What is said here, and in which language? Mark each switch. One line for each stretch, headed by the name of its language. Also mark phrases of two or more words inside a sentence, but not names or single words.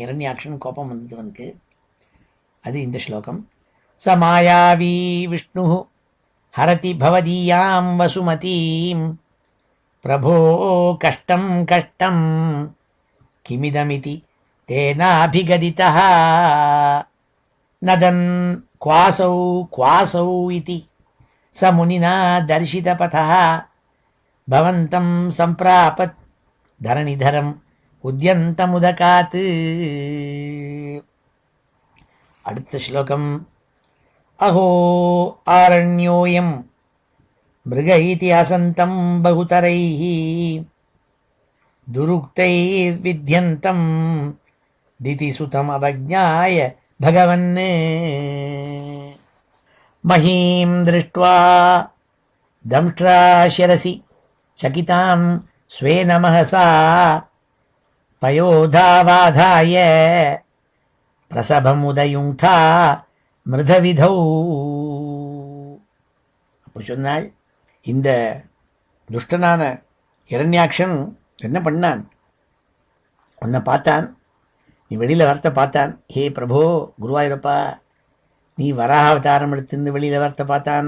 Tamil: ஹிரண்யாக்ஷன் கோபம் வந்தது அவனுக்கு. அது இந்த ஸ்லோகம்.
Sanskrit: स मायावी विष्णु हरति भवदीयां वसुमतीं प्रभो कष्टं कष्टं किमिदमिति तेनाभिगदितः नदन् क्वासौ क्वासौ इति स मुनिना दर्शितपथः भवन्तं सम्प्रापत् धरणिधरम् उद्यन्तमुदकात्.
Tamil: அடுத்த ஸ்லோகம்.
Sanskrit: अहो आरण्योऽयं मृग इति हसन्तं बहुतरैः दुरुक्तैर्विध्यन्तं दितिसुतम् अवज्ञाय भगवन् महीं दृष्ट्वा दंष्ट्रा शिरसि चकितां स्वेन महसा पयोधावाधाय प्रसभमुदयुङ्क्था மிருதவிதௌ.
Tamil: அப்போ சொன்னாள், இந்த துஷ்டனான ஹிரண்யாக்ஷன் என்ன பண்ணான், உன்னை பார்த்தான், நீ வெளியில் வரத்தை பார்த்தான்.
Sanskrit: हे प्रभो
Tamil: குருவாயூரப்பா, நீ வராகாவதாரம் எடுத்துன்னு வெளியில் வரத்தை பார்த்தான்.